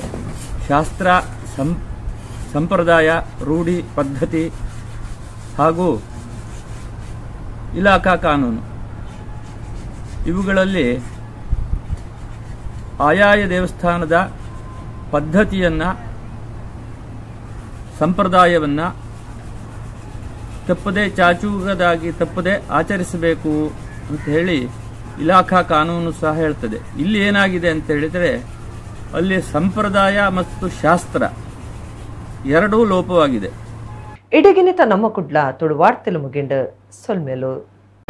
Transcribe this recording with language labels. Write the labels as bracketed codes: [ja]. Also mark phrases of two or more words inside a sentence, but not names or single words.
[kn] ಶಾಸ್ತ್ರ, ಸಂಪ್ರದಾಯ, ರೂಢಿ, ಪದ್ಧತಿ ಹಾಗೂ ಇಲಾಖಾ ಕಾನೂನು ಇವುಗಳಲ್ಲಿ ಆಯಾಯ ದೇವಸ್ಥಾನದ ಪದ್ಧತಿಯನ್ನು, ಸಂಪ್ರದಾಯವನ್ನು ತಪ್ಪದೆ, ಚಾಚೂಗದಾಗಿ ತಪ್ಪದೆ ಆಚರಿಸಬೇಕು ಅಂತ ಹೇಳಿ ಇಲಾಖಾ ಕಾನೂನು ಸಹ ಹೇಳ್ತದೆ. ಇಲ್ಲಿ ಏನಾಗಿದೆ ಅಂತ ಹೇಳಿದರೆ ಅಲ್ಲಿ ಸಂಪ್ರದಾಯ ಮತ್ತು ಶಾಸ್ತ್ರ ಎರಡೂ ಲೋಪವಾಗಿದೆ. [tcy] ಇಡಗಿನಿತ ನಮ್ಮ ಕುಡ್ಲ ತುಳು ವಾರ್ತೆಲು ಮುಗಿಂಡು ಸೊಲ್ಮೆಲು